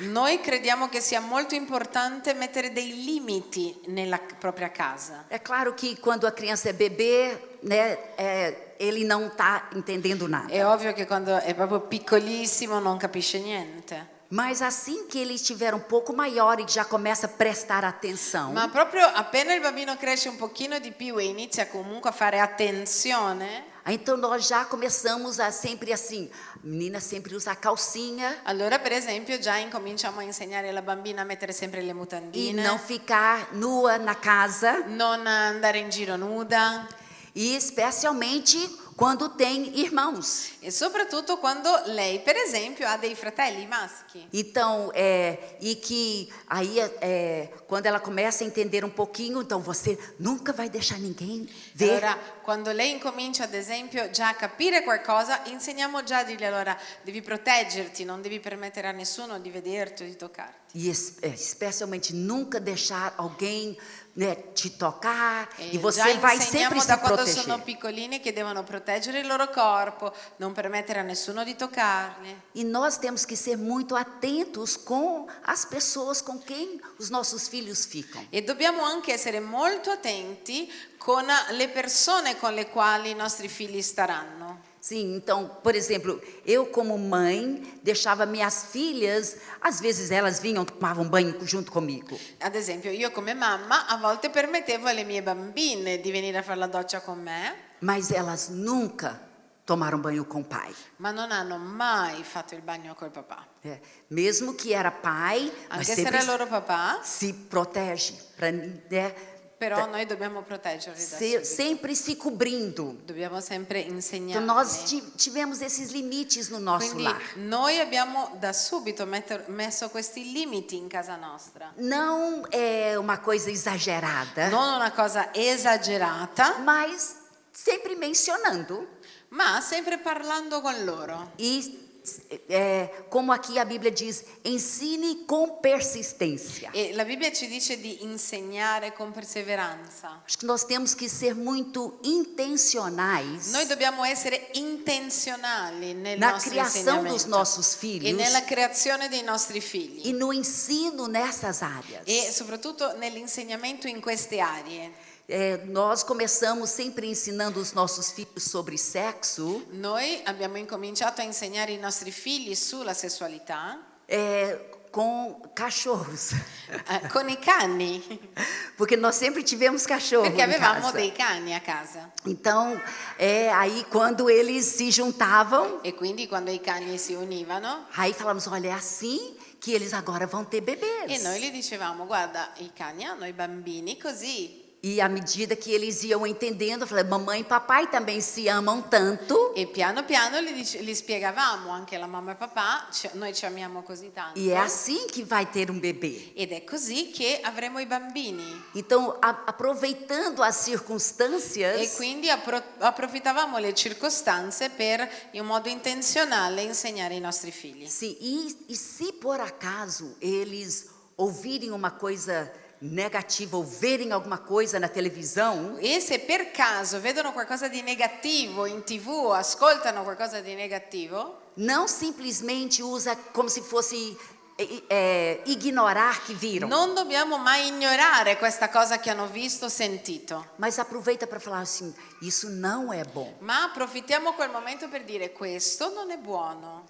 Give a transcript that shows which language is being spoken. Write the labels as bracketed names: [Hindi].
[Italian] Noi crediamo che sia molto importante mettere dei limiti nella propria casa. [Portuguese] É claro que quando a criança é bebê, né, ele não está entendendo nada. [Italian] È ovvio che quando è proprio piccolissimo non capisce niente. [Portuguese] Mas assim que ele estiver um pouco maior e já começa a prestar atenção, [Italian] Ma proprio appena il bambino cresce un pochino di più e inizia comunque a fare attenzione, [Portuguese] então nós já começamos a sempre assim, a menina sempre usa a calcinha [Italian] allora per esempio già incominciamo a insegnare alla bambina a mettere sempre le e mutandine, [Portuguese] não ficar nua na casa, [Italian] non andare in giro nuda [Portuguese] e especialmente quando tem irmãos. [Italian] e soprattutto quando lei per esempio ha dei fratelli maschi. [Portuguese] Então, e que aí, quando ela começa a entender um pouquinho, então você nunca vai deixar ninguém ver. [Italian] Allora, quando lei incomincia ad esempio già a capire qualcosa, insegniamo già a dirgli allora devi proteggerti, non devi permettere a nessuno di vederti o di toccarti. [Portuguese] E especialmente nunca deixar alguém, né, te tocar, e [Italian] Già [Portuguese] você vai [Italian] insegniamo [Portuguese] sempre se [Italian] da quando [Portuguese] proteger. [Italian] sono piccolini che devono proteggere il loro corpo, non permettere a nessuno di toccarli. [Portuguese] E nós temos que ser muito atentos com as pessoas com quem os nossos filhos ficam. [Italian] E dobbiamo anche essere molto attenti con le persone con le quali i nostri figli staranno. [Portuguese] Sim, então, por exemplo, eu como mãe deixava minhas filhas, às vezes elas vinham, tomavam banho junto comigo. [Italian] Ad esempio, io come mamma a volte permettevo alle mie bambine di venire a fare la doccia con me, [Portuguese] Mas elas nunca tomaram banho com o pai. [Italian] ma non hanno mai fatto il bagno col papà. [Portuguese] Mesmo que era pai, mas [Italian] Anche se [Portuguese] sempre [Italian] era il loro papà, [Portuguese] se protege, para, né, [Italian] però noi dobbiamo proteggerli da subito. [Portuguese] sempre se cobrindo. [Italian] Dobbiamo sempre [Portuguese] Então [Italian] insegnarli. [Portuguese] nós tivemos esses limites no nosso [Italian] Quindi [Portuguese] lar. [Italian] noi abbiamo da subito messo questi limiti in casa nostra. [Portuguese] Não é uma coisa exagerada, [Italian] Non una cosa esagerata, [Portuguese] mas sempre mencionando. [Italian] ma sempre parlando con loro. [Portuguese] E como aqui a Bíblia diz, ensine com persistência. [Italian] E la Bibbia ci dice di insegnare con perseveranza. [Portuguese] Acho que nós temos que ser muito intencionais [Italian] Noi dobbiamo essere intenzionali nel [Portuguese] na [Italian] nostro [Portuguese] criação dos [Italian] insegnamento [Portuguese] nossos [Italian] e [Portuguese] filhos [Italian] nella creazione dei nostri figli [Portuguese] e no ensino nessas áreas. [Italian] e soprattutto nell'insegnamento in queste aree. [Portuguese] Nós começamos sempre ensinando os nossos filhos sobre sexo, [Italian] Noi abbiamo incominciato a insegnare i nostri figli sulla sessualità [Portuguese] com cachorros, [Italian] con i cani, [Portuguese] porque nós sempre tivemos cachorro [Italian] perché [Portuguese] em [Italian] avevamo [Portuguese] casa. [Italian] dei cani a casa. [Portuguese] Então, aí quando eles se juntavam, [Italian] E quindi quando i cani si univano [Portuguese] aí falamos, olha, é assim que eles agora vão ter bebês. [Italian] e noi gli dicevamo guarda i cani hanno i bambini così. [Portuguese] E à medida que eles iam entendendo, eu falei, mamãe e papai também se amam tanto. [Italian] E piano piano gli spiegavamo anche la mamma e papà, noi ci amiamo così tanto. [Portuguese] E é assim que vai ter um bebê. [Italian] Ed è così che avremo i bambini. [Portuguese] Então, aproveitando as [Italian] E [Portuguese] circunstâncias, [Italian] quindi approfittavamo le circostanze per, in modo intenzionale, insegnare ai nostri figli. [Portuguese] sim, e se por acaso eles ouvirem uma coisa negativa ou verem alguma coisa na televisão, [Italian] E se per caso vedono qualcosa di negativo in TV o ascoltano qualcosa di negativo, [Portuguese] não simplesmente usa como se fosse ignorar que viram, [Italian] non dobbiamo mai ignorare questa cosa che hanno visto, sentito, [Portuguese] mas aproveita para falar assim, isso não é bom. [Italian] ma approfittiamo quel momento per dire questo non è buono.